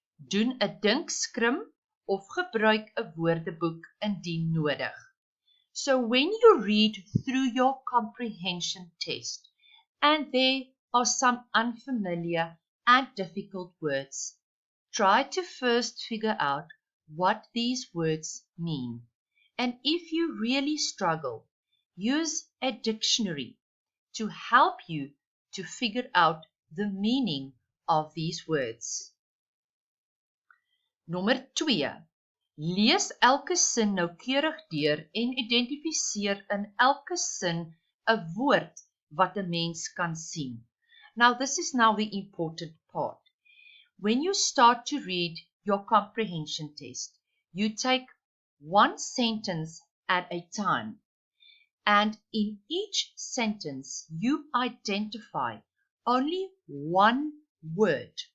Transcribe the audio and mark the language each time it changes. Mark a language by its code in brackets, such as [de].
[af] Doen 'n dinkskrim of gebruik 'n woordeboek indien nodig. [en] So when you read through your comprehension test and there are some unfamiliar and difficult words, try to first figure out what these words mean. And if you really struggle, use a dictionary to help you to figure out the meaning of these words. [af] Nommer 2. Lees elke sin noukeurig deur en identifiseer in elke sin 'n woord wat 'n mens kan sien. [en] Now this is now the important part. When you start to read your comprehension test, you take one sentence at a time. And in each sentence, you identify only one word.